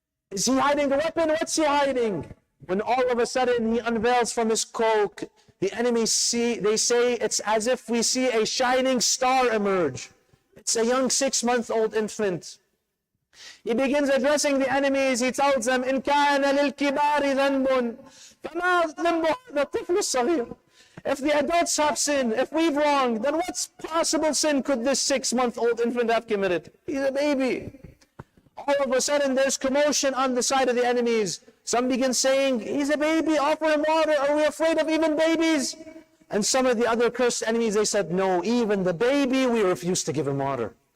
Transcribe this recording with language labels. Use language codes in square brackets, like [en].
[en] Is he hiding a weapon? What's he hiding? When all of a sudden he unveils from his cloak, the enemies they say it's as if we see a shining star emerge. It's a young 6-month-old infant. He begins addressing the enemies. He tells them, [ar] إِن كَانَ لِلْكِبَارِ ذَنْبٌ فَمَا ذَنْبُ هَذَا الطِّفْلُ الصَّغِيرُ. [en] If the adults have sinned, if we've wronged, then what possible sin could this 6-month-old infant have committed? He's a baby. All of a sudden there's commotion on the side of the enemies. Some begin saying, he's a baby, offer him water. Are we afraid of even babies? And some of the other cursed enemies, they said, no, even the baby, we refuse to give him water.